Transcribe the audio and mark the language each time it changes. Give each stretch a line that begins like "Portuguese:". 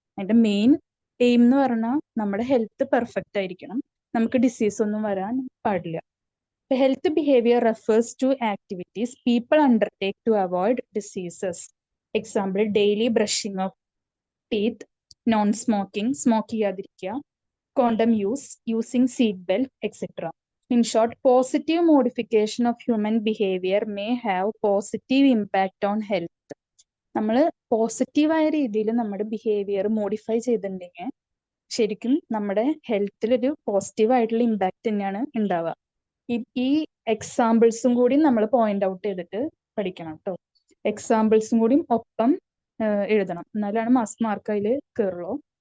Malayalam: അതിന്റെ main aim എന്ന് പറഞ്ഞാൽ നമ്മുടെ ഹെൽത്ത് പെർഫെക്റ്റ് ആയിരിക്കണം, നമുക്ക് ഡിസീസ് ഒന്നും വരാൻ പാടില്ല.
English: Health behaviour refers to activities people undertake to avoid diseases. Example, daily brushing of teeth, non smoking,
Malayalam: smoke ചെയ്യാതിരിക്കുക,
English: condom use, using seat belt, etc. In short, positive modification of human behavior may have positive impact on health.
Malayalam: നമ്മൾ പോസിറ്റീവായ രീതിയിൽ നമ്മുടെ behaviour modify ചെയ്തിട്ടുണ്ടെങ്കിൽ ശരിക്കും നമ്മുടെ ഹെൽത്തിൽ ഒരു positive ആയിട്ടുള്ള ഇമ്പാക്ട് തന്നെയാണ് ഉണ്ടാവുക. ഈ എക്സാമ്പിൾസും കൂടി നമ്മൾ പോയിന്റ് ഔട്ട് ചെയ്തിട്ട് പഠിക്കണം കേട്ടോ. എക്സാമ്പിൾസും കൂടി ഒപ്പം എഴുതണം, എന്നാലാണ് മാർക്ക് അതിൽ കയറുള്ളൂ.